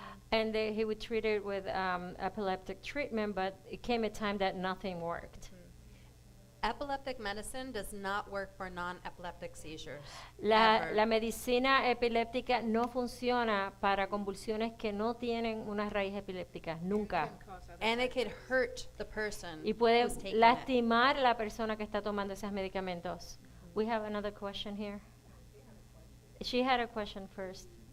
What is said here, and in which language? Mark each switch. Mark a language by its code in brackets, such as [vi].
[en] And he would treat it with epileptic treatment, but it came a time that nothing worked. Epileptic medicine does not work for non-epileptic seizures. [es] La medicina epiléptica no funciona para convulsiones que no tienen una raíz epiléptica, nunca. [en] And it could hurt the person [es] Y puede [en] who's taking it. [es] lastimar a la persona que está tomando esos medicamentos. [en] We have another question here. She had a question first.